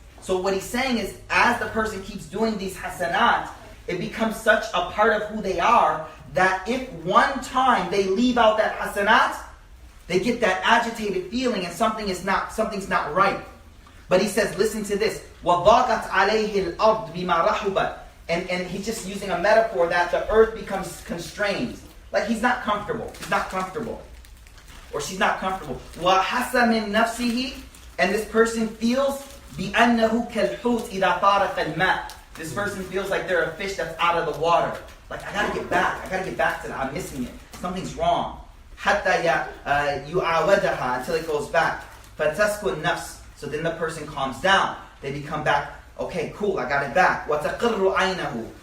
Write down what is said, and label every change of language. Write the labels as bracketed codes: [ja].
[en] So what he's saying is, as the person keeps doing these hasanat, it becomes such a part of who they are that if one time they leave out that hasanat, they get that agitated feeling and something's not right. But he says, listen to this. [ar] وَضَاقَتْ عَلَيْهِ الْأَرْض بِمَا رَحُبَتْ. [en] And he's just using a metaphor that the earth becomes constrained. Like he's not comfortable. He's not comfortable. Or she's not comfortable. [ar] وَحَسَ مِن نَفْسِهِ. [en] And this person feels [ar] بِأَنَّهُ كَالْحُوتِ إِذَا طَارَقَ الْمَاءِ. [en] This person feels like they're a fish that's out of the water. Like, I gotta get back to that. I'm missing it. Something's wrong. [ar] حَتَّى يُعَوَدَهَا. [en] Until it goes back. [ar] فَتَسْكُ النَّفْسِ. [en] So then the person calms down. They become back. Okay, cool, I got it back. [ar] وَتَقِرُّ عَيْنَهُ.